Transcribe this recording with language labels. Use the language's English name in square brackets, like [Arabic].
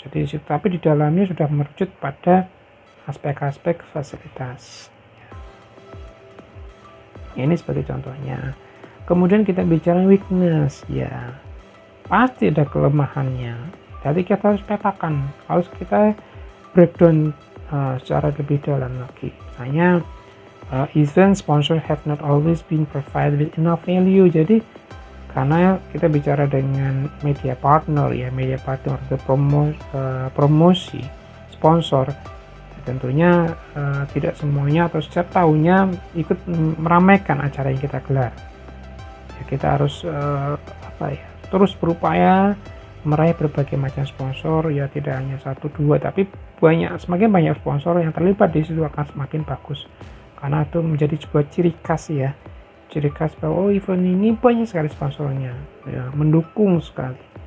[Indonesian] Jadi tapi di dalamnya sudah merujuk pada aspek-aspek fasilitas. Ini sebagai contohnya. Kemudian kita bicara weakness, ya pasti ada kelemahannya. Jadi kita harus petakan, harus kita breakdown secara lebih dalam lagi. [English] Misalnya event sponsor have not always been provided with enough value. [Indonesian] Jadi karena kita bicara dengan media partner ya, media partner atau promosi sponsor, tentunya tidak semuanya atau setiap tahunnya ikut meramaikan acara yang kita gelar. Ya, kita harus terus berupaya meraih berbagai macam sponsor, ya tidak hanya 1-2 tapi semakin banyak sponsor yang terlibat di situ akan semakin bagus, karena itu menjadi sebuah ciri khas ya, ciri khas bahwa event ini banyak sekali sponsornya ya, mendukung sekali.